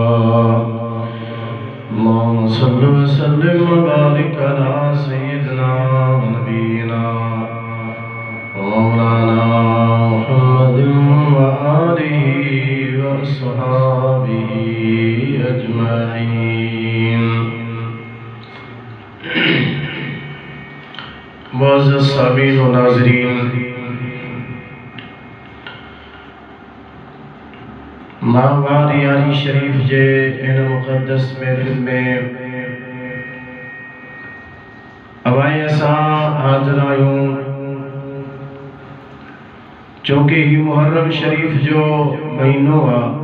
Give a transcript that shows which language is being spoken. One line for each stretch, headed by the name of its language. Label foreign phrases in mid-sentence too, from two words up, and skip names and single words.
Arabic: اللهم صل وسلم وبارك على سيدنا ونبينا ومولانا محمد وآله وأصحابه أجمعين.
Sindhi: मुअज़्ज़ज़ सामीन व नाज़रीन, माहवार यारी शरीफ जे इन मुक़द्दस महफ़िल में अवाए असां हाज़िर आहियूं चूँकि ही मुहर्रम शरीफ जो महीनो आहे,